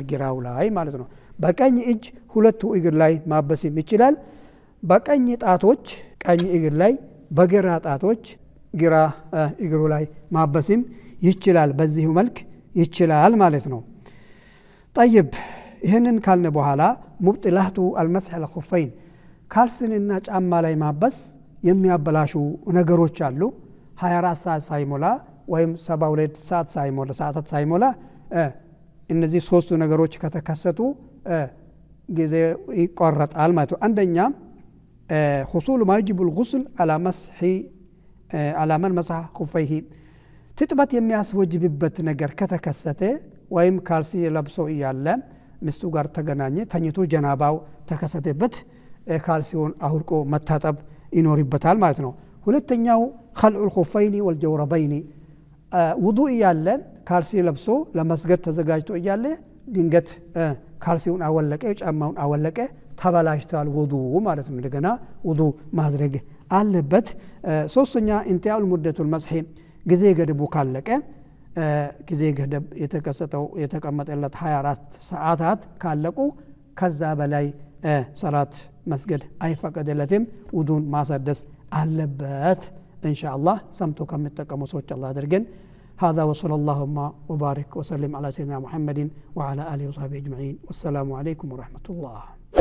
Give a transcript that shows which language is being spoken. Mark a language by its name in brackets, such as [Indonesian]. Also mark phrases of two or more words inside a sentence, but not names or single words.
[Amharic] ግራው ላይ ማለት ነው በቀኝ እጅ ሁለቱ እግር ላይ ማበስም ይችላል በቀኝ ጣቶች ቀኝ እግር ላይ በግራ ጣቶች ግራ እግሩ ላይ ማበስም ይችላል በዚህ መልክ ይችላል ማለት ነው طيب ይሄንን ካልን በኋላ ሙብጥላቱ [Arabic] المسح الخفين [Amharic] ካልስንና ጫማ ላይ ማበስ የሚያበላሹ ነገሮች አሉ 24 ሰዓት ሳይሞላ ወይም 72 ሰዓት ሳይሞላ ሰዓታት ሳይሞላ እነዚህ ሶስቱ ነገሮች ከተከሰቱ ጊዜ ይቆረጣል ማለት ነው አንደኛ [Arabic] حصول ما يجب الغسل على مسح على من مسح خفيه [Amharic] ትጥበት የሚያስወጅብበት ነገር ከተከሰተ ወይም ካልሲ ለብሶ እያለ ሚስቱ ጋር ተገናኘ ተኝቶ ጀናባው ተከሰተበት ካልሲውን አውልቆ መታጠብ ይኖርበታል ማለት ነው ሁለተኛው [Arabic] خلع الخفين والجوربين [Amharic] ውዱእ እያለ ካልሲ ለብሶ ለመስገድ ተዘጋጅቶ እያለ ድንገት ካልሲውን አወለቀ ጫማውን አወለቀ ተበላሽቷል ውዱእ ማለት ነው እንደገና ውዱእ ማድረግ አለበት ሶስተኛ [Arabic] انتهاء المدة المسح [Amharic] ጊዜ ገደቡ ካለቀ ጊዜ ገደብ የተከሰተው የተቀመጠለት 24 ሰዓታት ካለቁ ከዛ በላይ ሰላት መስገድ አይፈቀድለትም ውዱን ማሳደስ አለበት ኢንሻአላህ ሰምቶ ከመጠቀሙ ሰዎች አላህ አድርገን [Arabic] هذا وصلى الله وبارك وسلم على سيدنا محمد وعلى اله وصحبه اجمعين والسلام عليكم ورحمه الله